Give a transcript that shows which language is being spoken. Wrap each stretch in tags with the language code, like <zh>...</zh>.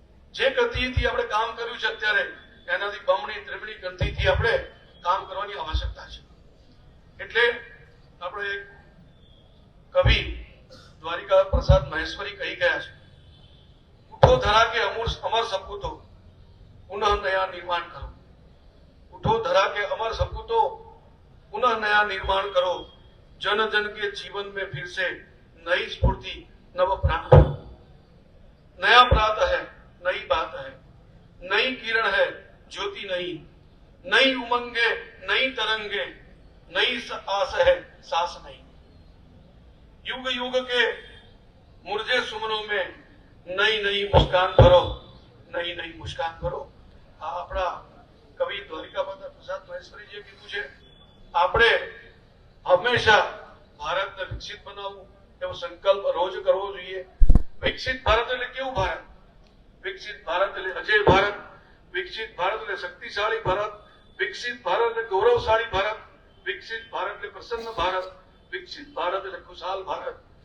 <gu>જે ગતિથી આપણે કામ કર્યું છે અત્યારે એનાથી બમણી ત્રિમણી ગતિથી આપણે કામ કરવાની આવશ્યકતા છે. એટલે આપણે એક કવિ દ્વારિકા પ્રસાદ મહેશ્વરી કહી ગયા છે,</gu> <hi>ઉઠો ધરા કે અમર સપૂતો પુનઃ નયા નિર્માણ કરો. उठो धरा के अमर सपूतो पुनः नया निर्माण करो. जन जन के जीवन में फिर से नई स्फूर्ति नव प्राण भरो. नया प्रात है, नई बात है, नई किरण है, ज्योति नई, नई उमंगे, नई तरंगे, नई आस है, सांस नई. युग युग के मुरझे सुमनों में नई नई मुस्कान भरो, नई नई मुस्कान भरो.</hi> <gu>આ આપણા કવિ દ્વારિકા પ્રસાદ મહેશ્વરીજીએ કીધું છે. આપણે હંમેશા ભારતને વિકસિત બનાવવું એવો સંકલ્પ રોજ કરવો જોઈએ. વિકસિત ભારત એટલે કેવું ભારત? વિકસિત ભારત એટલે અજય ભારત, વિકસિત ભારત એટલે શક્તિશાળી ભારત, વિકસિત ભારત એટલે ગૌરવશાળી ભારત, વિકસિત ભારત એટલે પ્રસન્ન ભારત, વિકસિત ભારત એટલે ખુશાલ ભારત.</gu>